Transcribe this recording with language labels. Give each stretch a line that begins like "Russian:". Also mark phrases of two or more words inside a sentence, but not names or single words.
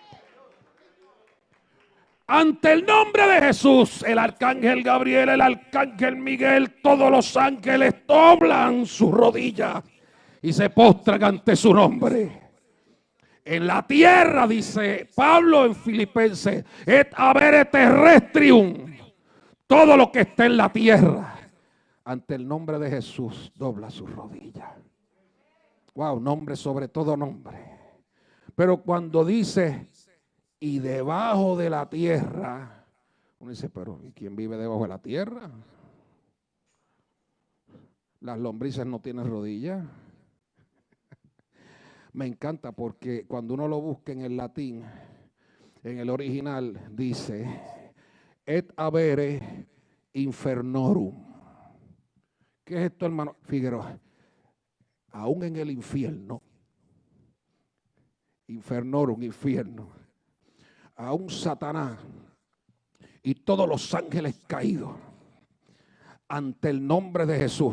Spanish: Ante el nombre de Jesús, el arcángel Gabriel, el arcángel Miguel, todos los ángeles doblan su rodilla y se postran ante su nombre. En la tierra, dice Pablo en Filipenses,
Latin: et habere terrestrium,
Spanish: todo lo que está en la tierra, ante el nombre de Jesús, dobla su rodilla. Wow, nombre sobre todo nombre. Pero cuando dice, y debajo de la tierra, uno dice, pero ¿y quién vive debajo de la tierra? Las lombrices no tienen rodillas. Me encanta porque cuando uno lo busca en el latín, en el original, dice,
Latin: et habere infernorum.
Spanish: ¿Qué es esto, hermano Figueroa? Aún en el infierno, infernorum, infierno, aún Satanás y todos los ángeles caídos ante el nombre de Jesús.